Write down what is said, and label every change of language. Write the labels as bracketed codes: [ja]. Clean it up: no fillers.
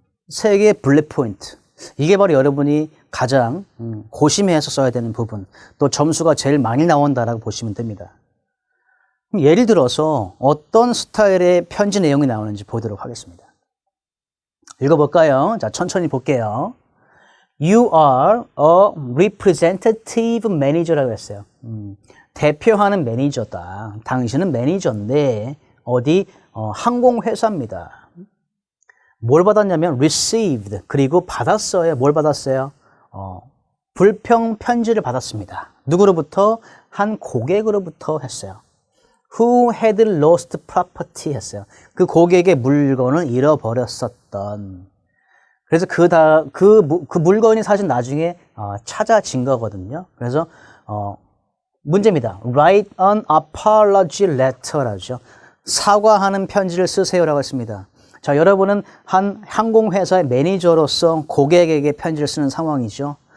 [ko] 3개의 블랙 포인트. 이게 바로 여러분이 가장 고심해서 써야 되는 부분, 또 점수가 제일 많이 나온다라고 보시면 됩니다. 예를 들어서 어떤 스타일의 편지 내용이 나오는지 보도록 하겠습니다. 읽어볼까요? 자, 천천히 볼게요. [en] You are a representative manager [ko] 라고 했어요. 대표하는 매니저다. 당신은 매니저인데 어디 항공회사입니다. 뭘 받았냐면 received, 그리고 받았어요. 뭘 받았어요? 불평 편지를 받았습니다. 누구로부터? 한 고객으로부터 했어요. [en] Who had lost property [ko] 했어요. 그 고객의 물건을 잃어버렸었던. 그래서 그 물건이 사실 나중에 찾아진 거거든요. 그래서 문제입니다. [en] Write an apology letter라죠. [ko] 사과하는 편지를 쓰세요라고 했습니다. 자, 여러분은 한 항공회사의 매니저로서 고객에게 편지를 쓰는 상황이죠.